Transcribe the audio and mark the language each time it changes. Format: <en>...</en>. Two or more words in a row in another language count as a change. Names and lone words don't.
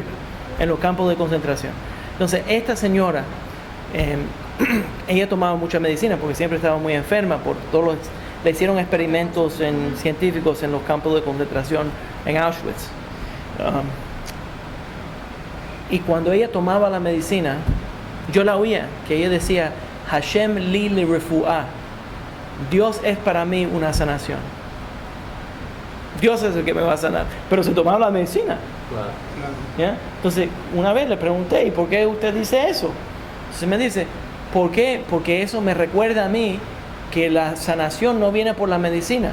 <es>En los campos de concentración. Entonces, esta señora, ella tomaba mucha medicina porque siempre estaba muy enferma. Le hicieron experimentos científicos en los campos de concentración en Auschwitz. Y cuando ella tomaba la medicina, yo la oía, que ella decía,</es> <he>השם לי רפואה.</he> <es>Dios es para mí una sanación. Dios es el que me va a sanar. Pero se tomaba la medicina. Claro. ¿Ya? Entonces, una vez le pregunté, ¿y por qué usted dice eso? Entonces me dice, ¿por qué? Porque eso me recuerda a mí que la sanación no viene por la medicina.</es>